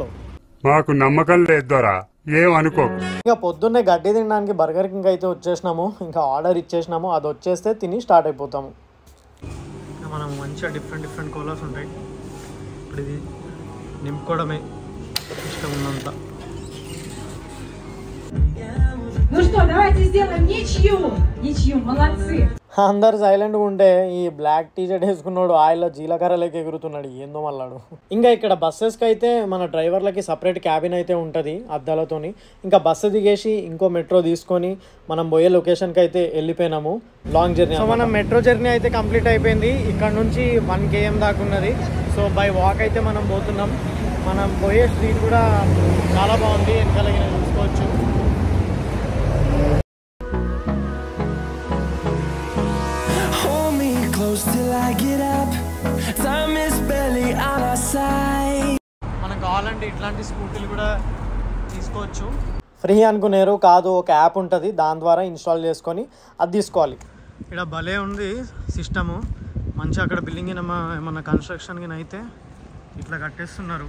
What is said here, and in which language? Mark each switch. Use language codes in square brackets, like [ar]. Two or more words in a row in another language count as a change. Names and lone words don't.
[te] మాకు నమ్మకం లేదురా, ఏమనుకోకు. ఇంకా పొద్దున్నే గడ్డి తినడానికి బర్గర్ కింగ్ అయితే వచ్చేసినాము. ఇంకా ఆర్డర్ ఇచ్చేసినాము, అది వచ్చేస్తే తిని స్టార్ట్ అయిపోతాము. మనం మంచిగా [en] different colors [te] ఉంటాయి. ఇప్పుడు ఇది నింపుకోవడమే ఇష్టం ఉన్నంత. [ru] Ну что, давайте сделаем ничью. Ничью, молодцы. [te] అందరు సైలెంట్గా ఉంటే ఈ [en] black T-shirt [te] వేసుకున్నాడు ఆయిల్లో జీలకర్రలోకి ఎగురుతున్నాడు, ఏందో మళ్ళాడు. ఇంకా ఇక్కడ బస్సెస్కి అయితే మన డ్రైవర్లకి [en] separate cabin [te] అయితే ఉంటుంది అద్దాలతోని. ఇంకా బస్సు దిగేసి ఇంకో మెట్రో తీసుకొని మనం పోయే లొకేషన్కి అయితే వెళ్ళిపోయినాము. [en] long journey. [te] సో మనం [en] metro journey [te] అయితే కంప్లీట్ అయిపోయింది. ఇక్కడ నుంచి 1 km దాకా ఉన్నది. సో [en] by walk [te] అయితే మనం పోతున్నాం. మనం పోయే స్ట్రీట్ కూడా చాలా బాగుంది, వెనకాలకి చూసుకోవచ్చు. [en] Till I get up, time is barely on our side. [te] మనకు కావాలంటే ఇట్లాంటి స్కూటీలు కూడా తీసుకోవచ్చు. ఫ్రీ అనుకునేరు కాదు, ఒక యాప్ ఉంటుంది, దాని ద్వారా ఇన్స్టాల్ చేసుకొని అది తీసుకోవాలి. ఇక్కడ భలే ఉంది సిస్టము, మంచిగా. అక్కడ బిల్డింగ్ ఏమన్నా కన్స్ట్రక్షన్ అయితే ఇట్లా కట్టేస్తున్నారు.